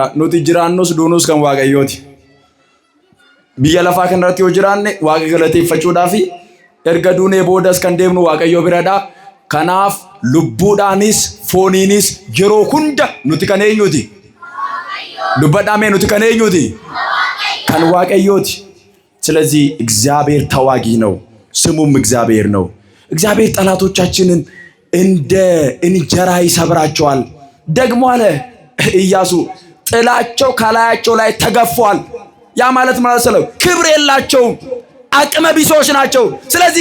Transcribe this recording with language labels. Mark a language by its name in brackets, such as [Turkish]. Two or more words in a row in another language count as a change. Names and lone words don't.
[Oromo] Nuti jiraannus duunus kan waaqayyooti. Biyya lafaa kanarratti yoo jiraanne waaqa galateeffachuudhaaf erga duunee boodas kan deemnu waaqayyoo biradha. Kanaaf lubbuudhaanis fooniinis yeroo hunda nuti kan eenyuti? Dubbadhaame nuti kan eenyuti? Kan waaqayyooti. [Amharic] ስለዚህ እግዚአብሔር ተዋጊ ነው፣ ስሙም እግዚአብሔር ነው። እግዚአብሔር ጠላቶቻችንን እንደ እንጀራ ይሰብራቸዋል። ደግሞ አለ ኢያሱ ጥላቸው ከላያቸው ላይ ተገፏል። ያ ማለት ነው ክብር የላቸውም፣ አቅመ ቢሶች ናቸው። ስለዚህ